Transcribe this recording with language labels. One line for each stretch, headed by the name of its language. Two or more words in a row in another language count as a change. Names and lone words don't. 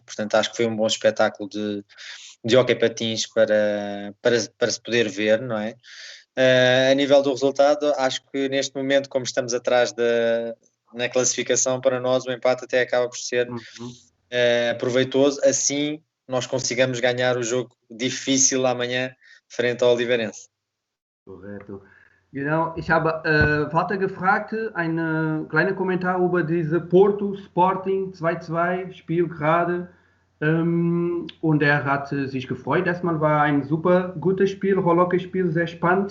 Portuguese: Portanto, acho que foi um bom espetáculo de hóquei patins para se poder ver, não é? A nível do resultado, acho que neste momento, como estamos atrás na classificação, para nós o empate até acaba por ser proveitoso, assim nós consigamos ganhar o jogo difícil amanhã frente ao Oliveirense.
German: Corretto. Genau, ich habe Walter gefragt, ein kleiner Kommentar über diese Porto Sporting 2-2 Spiel gerade. Und er hat sich gefreut. Erstmal war ein super gutes Spiel, Hockey-Spiel, sehr spannend.